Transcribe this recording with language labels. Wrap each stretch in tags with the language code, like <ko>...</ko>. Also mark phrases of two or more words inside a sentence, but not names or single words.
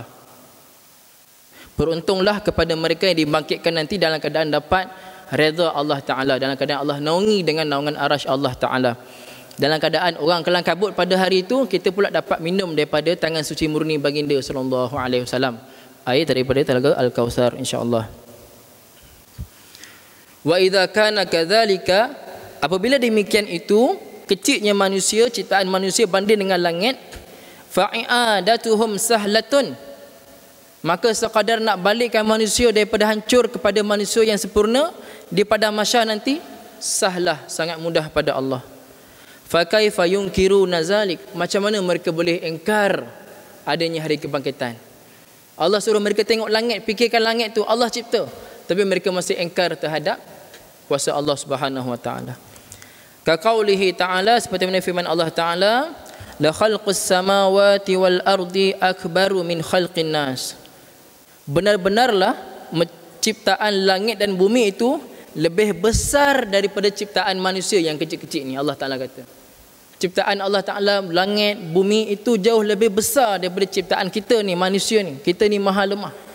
<ms>Beruntunglah kepada mereka yang dibangkitkan nanti dalam keadaan dapat redha Allah Ta'ala, dalam keadaan Allah naungi dengan naungan arash Allah Ta'ala. Dalam keadaan orang kelang kabut pada hari itu, kita pula dapat minum daripada tangan suci murni baginda</ms> <ar>صلى الله عليه وسلم,</ar> <ms>air daripada telaga Al-Kautsar, insya-Allah.</ms> <ar>وإذا كان كذلك,</ar> <ms>apabila demikian itu, kecilnya manusia, ciptaan manusia banding dengan langit,</ms> <ar>فإعادتهم سهلة,</ar> <ms>maka sekadar nak balikkan manusia daripada hancur kepada manusia yang sempurna di padang mahsyar nanti, sahlah, sangat mudah pada Allah.</ms> <ar>فكيف ينكرون ذلك,</ar> <ms>macam mana mereka boleh engkar adanya hari kebangkitan? Allah suruh mereka tengok langit, fikirkan langit tu Allah cipta, tapi mereka masih engkar terhadap kuasa Allah</ms> <ar>سبحانه وتعالى. كقوله تعالى,</ar> <ms>seperti mana firman Allah Ta'ala,</ms> <ar>لخلق السماوات والأرض أكبر من خلق الناس.</ar> <ms>Benar-benarlah ciptaan langit dan bumi itu lebih besar daripada ciptaan manusia yang kecil-kecil ni. Allah Ta'ala kata, ciptaan Allah Ta'ala, langit, bumi itu jauh lebih besar daripada ciptaan kita ni, manusia ni. Kita ni maha lemah.</ms>